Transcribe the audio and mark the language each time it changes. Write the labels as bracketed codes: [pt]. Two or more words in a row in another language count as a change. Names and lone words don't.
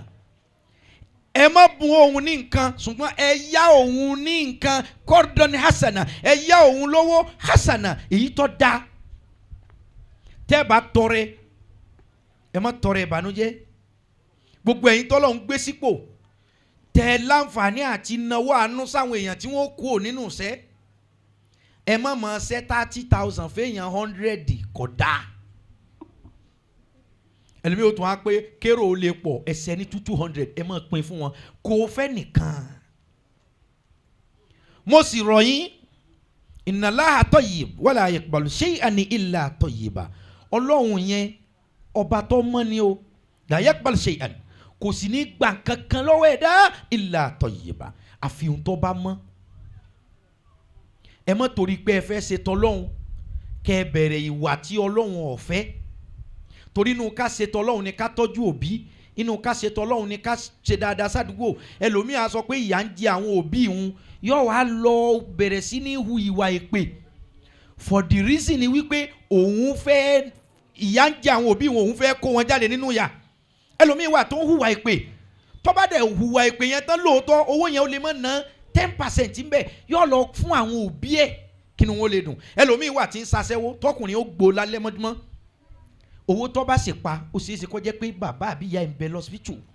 [yo] ẹ má bùn òun ní nǹkan ṣùgbọ́n ẹ yá òun ní nǹkan [ar] قرضا حسنا [yo] ẹ yá òun lówó hasana èyí tó dáa tẹ́ bá tọrẹ ẹ má tọrẹ ìbànújẹ́ gbogbo ẹ̀yin tọ́lọ̀ ń gbé sípò tẹ́ láǹfààní àti náwó àánú sáwọn èèyàn tí wọ́n kú nínú iṣẹ́ ẹ má mọ̀ ṣẹ́ 30,000 fẹ́yàn 100 kò dáa ẹlẹ́mi ó tún á pé kérò ó lè pọ̀ ẹsẹ̀ ní 200 ẹ máa pín fún wọn kò fẹ́ nìkan. mo sì rọ̀ yín [ar] إن الله طيب ولا يقبل شيئا إلا طيبا [yo] Ọlọ́run yẹn ọba tó mọ́ ni o [ar] لا يقبل شيئا [yo] kò sì ní gbà kankan lọ́wọ́ ẹ̀dá [ar] إلا طيبا [yo] àfihàn tó bá mọ́. ẹ má torí pé ẹ fẹ́ ṣe tọ́lọ́hun kẹ́ ẹ bẹ̀rẹ̀ ìwà tí Ọlọ́run ò fẹ́ torí inú ká ṣe tọ́lọ́hun ni ká tọ́jú òbí inú ká ṣe tọ́lọ́hun ni ká ṣe dáadáa sádùúgbò ẹlòmíà sọ pé ìyà ń jẹ àwọn òbí òun yóò wá lọ bẹ̀rẹ̀ sí ní hu ìwà èpè [en] for the reason [yo] ni wípé òun fẹ́ ìyà ń jẹ àwọn òbí òun fẹ́ kó wọn jáde nínú ìyà ẹlòmíà wà tó ń hùwà èpè tó bá dẹ̀ hùwà èpè yẹn tán lóòótọ́ owó yẹn ó lè má ná 10% ń bẹ yóò lọ fún àwọn òbí ẹ̀ kí ni wọ́n lè dùn ẹlòmíà wà tí ń ṣaṣẹ́wó tọkùnrin ó gbó lálẹ́ mọ́júmọ́ owó tó bá sì pa ó ṣeé ṣe kó jẹ́ pé bàbá àbí ìyá ń bẹ lọ́sibítù